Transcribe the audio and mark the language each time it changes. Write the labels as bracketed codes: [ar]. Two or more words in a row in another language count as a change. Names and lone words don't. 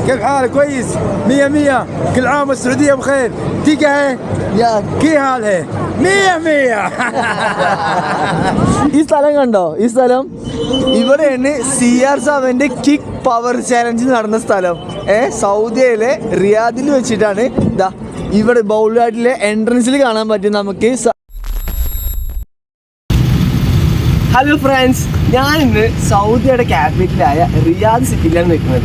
[ar] كيف حالك؟ كويس؟ مية مية. كل عام والسعودية بخير. تيجي هاي؟ يا كي حال هاي؟ مية مية. [ml] ഈ സ്ഥലം കണ്ടോ? ഈ സ്ഥലം ഇവിടെയാണ് CR7 [en] kick power challenge [ml] നടന്ന സ്ഥലം. സൗദിയിലെ റിയാദിൽ വെച്ചിട്ടാണ്. ഇതാ ഇവിടെ [en] boulevard entrance [ml] കാണാൻ പറ്റും നമുക്ക്. [en] hello friends, [ml] ഞാൻ ഇന്ന് സൗദിയുടെ ക്യാപിറ്റലായ റിയാദ് സിറ്റിയിലാണ് നിൽക്കുന്നത്.